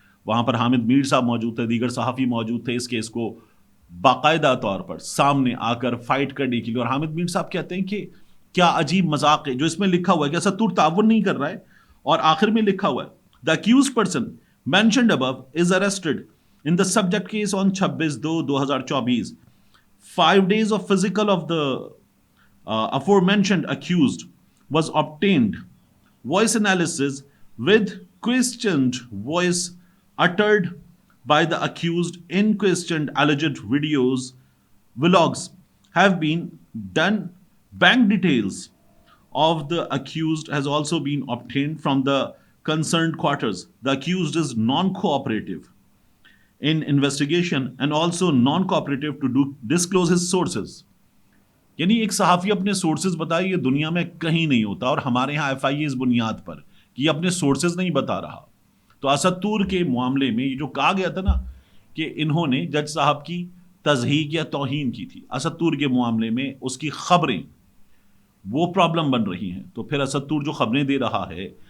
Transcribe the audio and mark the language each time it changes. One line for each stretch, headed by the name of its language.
Urdu: وہاں پر حامد میر صاحب موجود تھے، دیگر صحافی موجود تھے اس کیس کو باقاعدہ طور پر سامنے آ کر فائٹ کرنے کے لیے. اور حامد میر صاحب کہتے ہیں کہ کیا عجیب مذاق ہے جو اس میں لکھا ہوا ہے کہ اسد طور تعاون نہیں کر رہا ہے، اور آخر میں لکھا ہوا ہے
English: the accused person mentioned above is arrested in the subject case on 26/2/2024. 5 days of physical of the aforementioned accused was obtained. Voice analysis with questioned voice uttered by the accused in questioned alleged vlogs have been done. Bank details of the accused has also been obtained from the concerned quarters. The accused is non-cooperative in investigation and also non-cooperative to disclose his sources.
Urdu: یعنی ایک صحافی اپنے sources بتائے، یہ دنیا میں کہیں نہیں ہوتا، اور ہمارے ہاں FIA اس بنیاد پر کہ یہ اپنے سورسز نہیں بتا رہا. تو اسد طور کے معاملے میں یہ جو کہا گیا تھا نا کہ انہوں نے جج صاحب کی تضحیک یا توہین کی تھی، اسد طور کے معاملے میں اس کی خبریں وہ پرابلم بن رہی ہیں. تو پھر اسد طور جو خبریں دے رہا ہے،